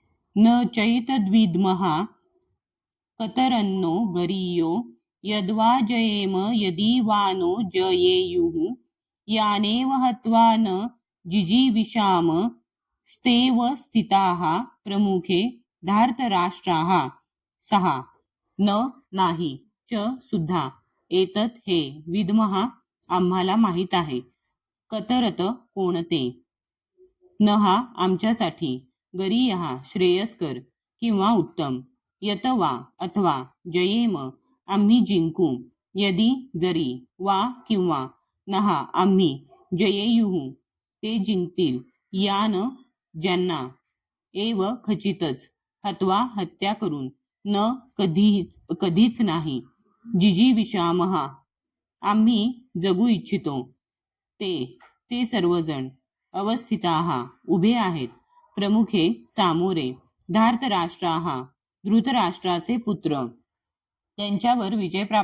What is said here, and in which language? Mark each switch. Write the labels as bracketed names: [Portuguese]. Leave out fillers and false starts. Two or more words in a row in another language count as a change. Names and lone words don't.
[Sanskrit] न चैतद्विद्मः कतरन्नो गरीयो यद्वा जयेम यदि वा नो जयेयुः यानेव हत्वा न जिजीविषाम स्तेव स्थिताः प्रमुखे धार्तराष्ट्राः. 6. [Marathi] न नाही, च सुद्धा, एतत हे, विद्मः आम्हाला माहीत आहे, कतरत कोणते, नहा आमच्यासाठी, गरीयः श्रेयस्कर किंवा उत्तम, यत वा अथवा, जयेम आम्ही जिंकू, यदि जरी, वा किंवा, नहा आम्ही, जयेयुः ते जिंकतील, यान ज्यांना, एव खचितच, हत्वा हत्या करून, न कधीच नाही, जिजीविषामः आम्ही जगू इच्छितो, ते सर्वजण, अवस्थिताः उभे आहेत, प्रमुखे सामोरे, धार्तराष्ट्राः धृतराष्ट्राचे पुत्र, त्यांच्यावर विजय